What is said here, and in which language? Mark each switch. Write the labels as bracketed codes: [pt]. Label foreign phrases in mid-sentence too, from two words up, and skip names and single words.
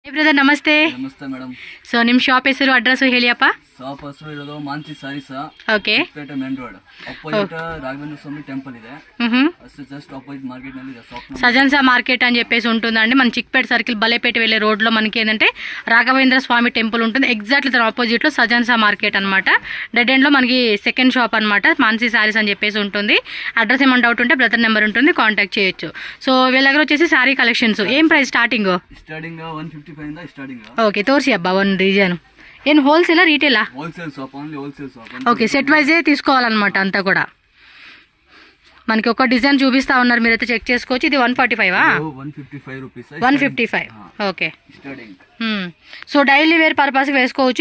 [kn] ಬ್ರದರ್ ನಮಸ್ತೆ. ನಮಸ್ತೆ ಮೇಡಮ್. ಸೊ ನಿಮ್ಮ ಶಾಪ್ ಹೆಸರು ಅಡ್ರೆಸ್ ಹೇಳಿಯಪ್ಪ. ಶಾಪ್ ಹೆಸರು ಇರೋದು ಮಾನ್ಸಿ ಸಾರೀಸ್, ಓಕೆ, ಪೇಟೆ [en] main road opposite [kn] రాఘవేంద్ర స్వామి టెంపుల్ ಇದೆ. [en] just opposite [kn] మార్కెట్ ನಲ್ಲಿ ಇದೆ షాప్. [te] సజన్సా మార్కెట్ అని చెప్పేసి ఉంటుందండి. మన చిక్పేట సర్కిల్ బలేపేట వెళ్ళే రోడ్లో మనకి ఏంటంటే రాఘవేంద్ర స్వామి టెంపుల్ ఉంటుంది. ఎగ్జాక్ట్లీ దాని ఆపోజిట్లో సజన్సా మార్కెట్ అనమాట. [en] dead endlo [te] మనకి [en] second shop [te] అనమాట, మాన్సీ సారీస్ అని చెప్పేసి ఉంటుంది. అడ్రస్ ఏమైనా డౌట్ ఉంటే బ్రదర్ నెంబర్ ఉంటుంది, కాంటాక్ట్ చేయొచ్చు. సో వీళ్ళ దగ్గర వచ్చేసి [en] saree collections [te] ఏం [en] price starting [kn] 155 ಇಂದ ಸ್ಟಾರ್ಟಿಂಗ್. [te] ఓకే, తోర్సి అబ్బా [en] one reason. [te] ఏం హోల్సేలా రీటైలా? [en] wholesale shop, only wholesale shop. [te] ఓకే, [en] set wise [te] తీసుకోవాలన్నమాట అంతా కూడా. మనకి ఒక డిజైన్ చూపిస్తా ఉన్నారు, మీరైతే చెక్ చేసుకోవచ్చు. ఇది 145 155 రూపీస్. 155 ఓకే. స్టార్టింగ్. సో [en] daily wear purposeki [te] వేసుకోవచ్చు.